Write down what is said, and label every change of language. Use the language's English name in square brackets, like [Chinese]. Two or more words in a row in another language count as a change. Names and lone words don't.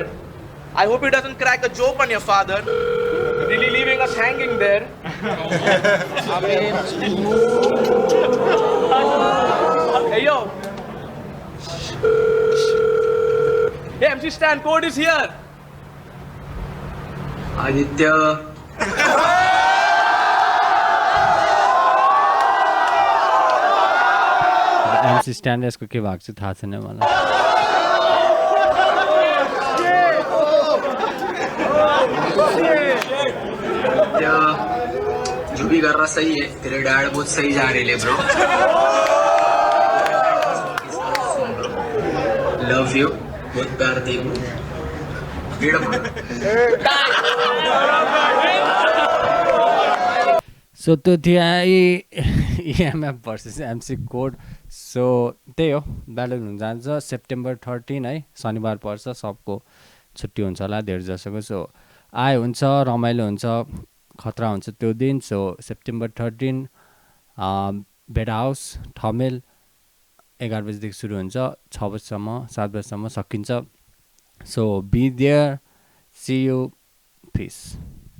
[English] I hope he doesn't crack a joke on your father. Really leaving us hanging there. I mean... Hey, yo. Hey, MC Stan, code is here. Aditya. [Nepali] एमसी स्ट्यान्ड यसको के भएको छ थाहा छैन मलाई [Hindi] या जो भी कर रहा सही है तेरे डैड बहुत सही जा रहे ले ब्रो [English] love you [Hindi] बहुत प्यार दी [Nepali] सो त्यो थियो इएमएफ भर्सेस एमसी कोड सो त्यही हो ब्याटल हुन जान्छ सेप्टेम्बर 13 है शनिबार पर्छ सबको छुट्टी हुन्छ होला धेरै जसोको सो आए हुन्छ रमाइलो हुन्छ खतरा हुन्छ त्यो दिन सो सेप्टेम्बर 13 बेड हाउस ठमेल 11 बजीदेखि सुरु हुन्छ 6 बजीसम्म 7 बजीसम्म सकिन्छ सो [English] be there see you peace